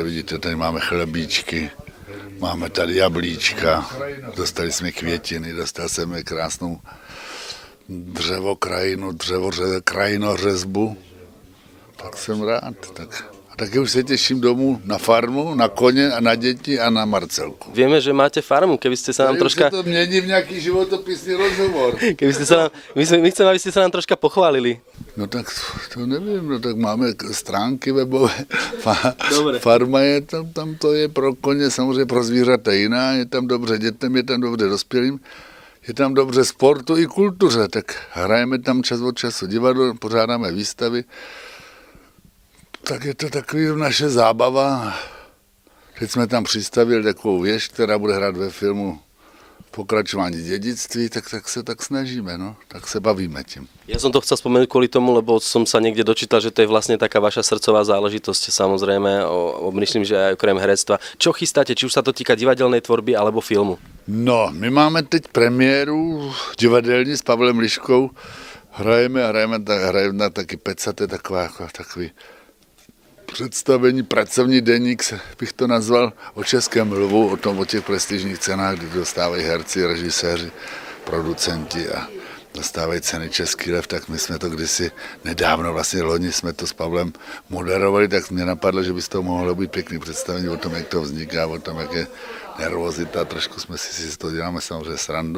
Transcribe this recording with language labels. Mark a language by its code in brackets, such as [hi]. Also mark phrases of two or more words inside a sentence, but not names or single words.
[cs] Vidíte, tady máme chlebíčky, máme tady jablíčka, dostali jsme květiny, dostal jsem krásnou krajinořezbu, tak jsem rád. A taky už se těším domů na farmu, na koně a na děti a na Marcelku. [sk] Vieme, že máte farmu, keby ste sa nám troška... [cs] Už se to mění v nějaký životopisný rozhovor. [sk] Keby ste sa nám... My chceme, aby ste sa nám troška pochválili. [cs] No tak to nevím, no tak máme stránky webové. Farma je tam to je pro koně, samozřejmě pro zvířata jiná, je tam dobře dětem, je tam dobře dospělým. Je tam dobře sportu i kultuře, tak hrajeme tam čas od času divadlo, pořádáme výstavy. Tak je to takový naše zábava. Teď jsme tam přistavili takovou věž, která bude hrát ve filmu pokračování dědictví, tak se tak snažíme, no, tak se bavíme tím. [sk] Ja som to chcel spomenúť kvôli tomu, lebo som sa niekde dočítal, že to je vlastne taká vaša srdcová záležitosť, samozrejme, myslím, že aj okrem herectva. Čo chystáte, či už sa to týka divadelnej tvorby alebo filmu? [cs] No, my máme teď premiéru divadelní s Pavlem Liškou. Hrajeme na taky pecaté, takový představení, pracovní deník, bych to nazval, o Českém lvu, o těch prestižních cenách, kdy dostávají herci, režiséři, producenti a dostávají ceny Český lev, tak my jsme to kdysi nedávno, vlastně loni jsme to s Pavlem moderovali, tak mě napadlo, že by z toho mohlo být pěkný představení o tom, jak to vzniká, o tom, jak je nervozita, trošku jsme si to děláme samozřejmě srandu.